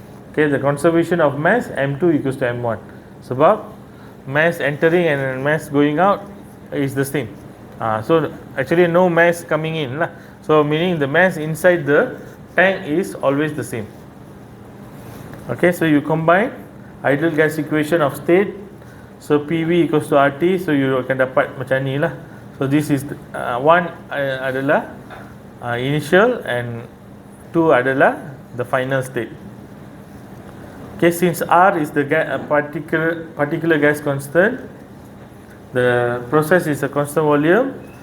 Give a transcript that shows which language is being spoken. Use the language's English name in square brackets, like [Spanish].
[English] Okay, the conservation of mass M2 equals to M1. Sebab mass entering and mass going out is the same. So actually no mass coming in lah. So meaning the mass inside the tank is always the same. Okay, so you combine ideal gas equation of state. So PV equals to RT. So you [Malay] akan dapat macam ni lah. [English] So this is one adalah initial and two adalah the final state. Okay, since R is the particular gas constant, the process is a constant volume.